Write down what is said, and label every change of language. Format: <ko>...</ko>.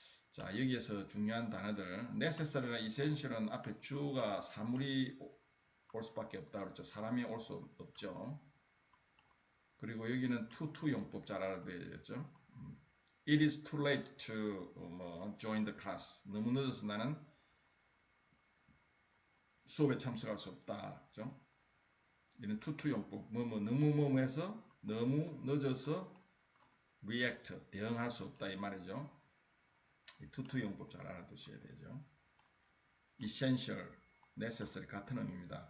<ko>자, 여기에서 중요한 단어들 necessary나 essential은 앞에 주가 사물이 올 수밖에 없다 그랬죠. 사람이 올 수 없죠. 그리고 여기는 to 용법 잘 알아둬야 되겠죠.</ko> <en>It is too late to join the class.</en> <ko>너무 늦어서 나는 수업에 참석할 수 없다. 그죠? 이는 to 용법. 너무 해서 너무 늦어서 react 대응할 수 없다 이 말이죠. 이 to 용법 잘 알아두셔야 되죠. essential, necessary 같은 의미입니다.</ko>